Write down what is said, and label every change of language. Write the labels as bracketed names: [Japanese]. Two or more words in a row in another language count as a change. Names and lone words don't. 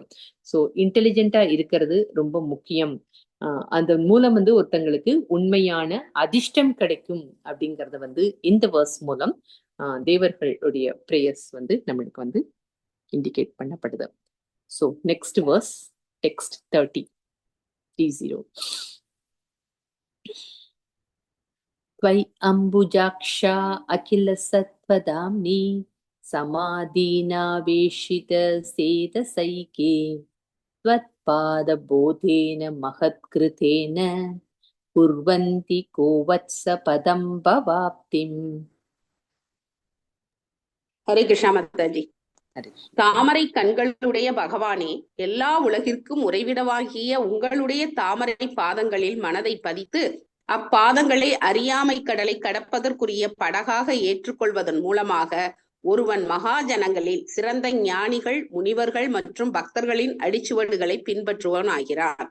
[Tamil] சோ இன்டெலிஜென்ட்டா இருக்கிறது ரொம்ப முக்கியம். அந்த மூலம் வந்து ஒருத்தங்களுக்கு உண்மையான அதிர்ஷ்டம் கிடைக்கும் அப்படிங்கறத வந்து இந்த வேர்ஸ் மூலம் தேவர்களுடைய பிரேயர்ஸ் வந்து நம்மளுக்கு வந்து இண்டிகேட் பண்ணப்படுது. [English] So next verse, text 30. [Sanskrit] त्वयि अम्बुजाक्षा अखिल सत्पदाम्नि समाधीनावेशित सेतसैके त्वत्पादबोधेन महत्कृतेन कुर्वन्ति को वत्स पदं भवाप्तिम्. [Tamil] ஹரே கிருஷ்ணா மாதாஜி. தாமரை கண்களுடைய பகவானே, எல்லா உலகிற்கும் உறைவிடமாகிய உங்களுடைய தாமரை பாதங்களில் மனதை பதித்து அப்பாதங்களை அறியாமை கடலை கடப்பதற்குரிய படகாக ஏற்றுக்கொள்வதன் மூலமாக ஒருவன் மகாஜனங்களில் சிறந்த ஞானிகள், முனிவர்கள் மற்றும் பக்தர்களின் அடிச்சுவடுகளை பின்பற்றுவன் ஆகிறான்.